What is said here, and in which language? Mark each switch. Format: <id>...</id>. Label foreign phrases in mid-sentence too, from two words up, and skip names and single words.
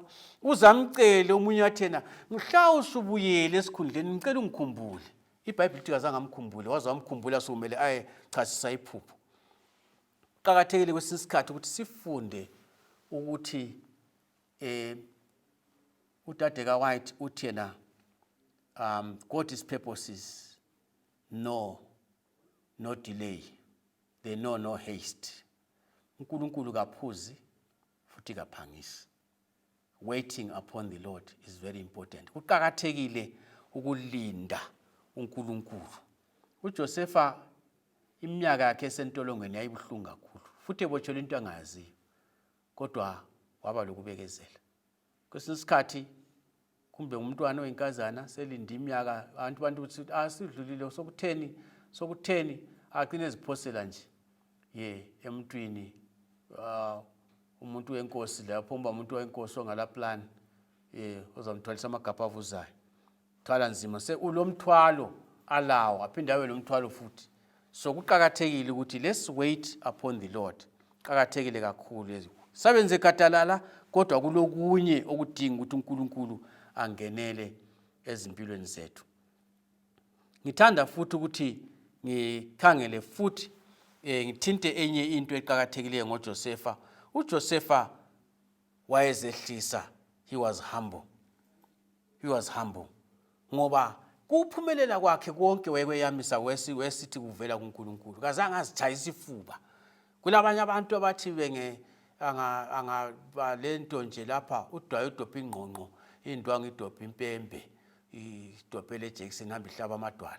<nd>Uzamcele omunye wathena mhla usubuyele esikhundleni ngicela ungikhumbule. iBhayibheli lithi kazange amkhumbule, waze wamkhumbula sokumele ayechasisa iphupho. Qhakathekile kwesisikhathi ukuthi sifunde ukuthi uDade kaWhite uthi yena</nd> <en>God's purposes no delay, they know no haste.</en> <nd>uNkulunkulu kaphuzi futhi kaphangisi.</nd> <en>Waiting upon the Lord is very important.</en> <nd>Kuqhakathekile ukulinda uNkulunkulu. uJosefa iminyaka yakhe esentolongweni yayibuhlungu kakhulu, futhi ebotshelwe into angayaziyo, kodwa waba lokubekezela. Kwesinye isikhathi kumbe umntwana oyinkazana selinde iminyaka, abantu ukuthi asidlulile sokutheni aqine eziphosela nje emntwini umuntu wenkosi lapho umuntu wenkosi ongala plan ozamthwalisa amagabha avuzayo. Thwala nzima ulomthwalo alawo aphinde abe lomthwalo futhi. So kuqhakathekile ukuthi</nd> <en>let's wait upon the Lord.</en> <nd>Qhakathekile kakhulu lezi. Sabenze gadalala kodwa kulokunye okudinga ukuthi uNkulunkulu angenele ezimpilweni zethu. Ngithanda futhi ukuthi ngikhangele futhi ngithinte enye into eqhakathekileyo ngoJosefa. uJosefa wayezehlisa,</nd> <en>he was humble. He was humble.</en> <nd>Ngoba kuphumelela kwakhe konke wayekweyamisa wesithi kuvela kuNkulunkulu. Kazange azitshayisa ifuba. Kulabanye abantu abathi lento nje lapha udwaye udopha ingqongqo, indwangu idopha impembe, idophe leJackson hamba ihlaba amadwala.</nd>